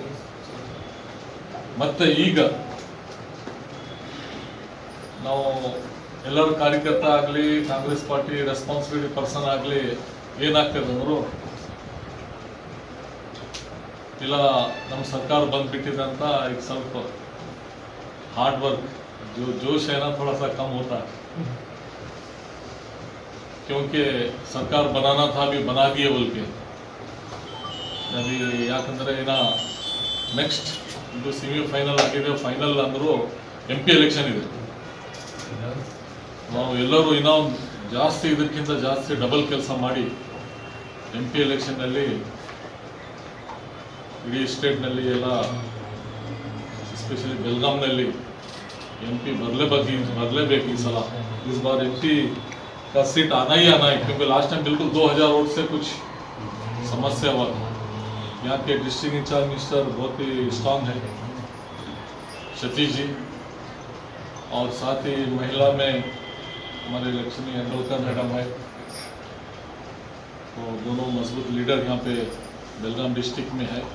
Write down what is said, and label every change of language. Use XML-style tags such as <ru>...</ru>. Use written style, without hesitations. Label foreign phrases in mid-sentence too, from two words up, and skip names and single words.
<kn>ಮತ್ತು ಈಗ ನಾವು ಎಲ್ಲರ ಕಾರ್ಯಕರ್ತ ಆಗಲಿ ಕಾಂಗ್ರೆಸ್</kn> <en>party responsibility person</en> <kn>ಆಗಲಿ ಏನಾಗ್ತದೆ ಅಂದರು ಇಲ್ಲ ನಮ್ಮ ಸರ್ಕಾರ ಬಂದ್ಬಿಟ್ಟಿದೆ ಅಂತ ಈಗ ಸ್ವಲ್ಪ</kn> <en>hard work</en> <hi>जोश है ना थोड़ा सा कम होता है, क्योंकि सरकार बनाना था अभी बना दिए बोल के अभी</hi> <kn>ಯಾಕಂದ್ರೆ ಇನ್ನ ನೆಕ್ಸ್ಟ್ ಇದು ಸೆಮಿ ಫೈನಲ್ ಆಗಿದೆ। ಫೈನಲ್ ಅಂದರೂ MP ಎಲೆಕ್ಷನ್ ಇದೆ। ನಾವು ಎಲ್ಲರೂ ಇನ್ನೂ ಜಾಸ್ತಿ ಇದಕ್ಕಿಂತ ಜಾಸ್ತಿ ಡಬಲ್ ಕೆಲಸ ಮಾಡಿ MP ಎಲೆಕ್ಷನ್ನಲ್ಲಿ ಇಡೀ ಸ್ಟೇಟ್ನಲ್ಲಿ ಎಲ್ಲ ಎಸ್ಪೆಷಲಿ ಬೆಳಗಾಂನಲ್ಲಿ MP बदलेಬೇಕು ಈ ಸಲ।</kn> <hi>इस बार MP का सीट आना ही आना है, क्योंकि</hi> <en>last time</en> <hi>बिल्कुल 2000 वोट से कुछ समस्या हुआ था। यहाँ के</hi> <en>district incharge minister</en> <hi>बहुत ही स्ट्रांग है सतीश जी, और साथ ही महिला में हमारे लक्ष्मी अंडोलकर मैडम है, तो दोनों मजबूत लीडर यहाँ पे बेलगाम डिस्ट्रिक्ट में है।</hi>